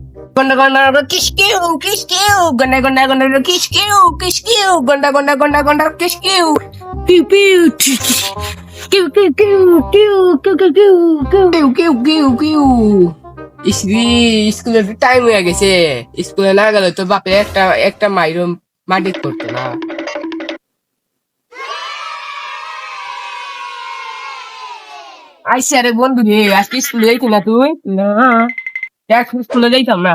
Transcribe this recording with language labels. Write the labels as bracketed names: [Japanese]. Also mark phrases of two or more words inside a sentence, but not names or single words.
[Bangla] Gonda gonda kiskiu gonda gonda gonda kiskiu gonda gonda gonda gonda kiskiu piu piu kiu kiu kiu kiu kiu kiu kiu kiu kiu kiu স্কুলের টাইম হয়ে গেছে স্কুলে না গেলে তো বাপে একটা একটা মাইরো মাটি করতো না আইসা রে বন্ধু রে আজকে স্কুলে যাইতি না তুই না দেখ স্কুলে যাইতাম না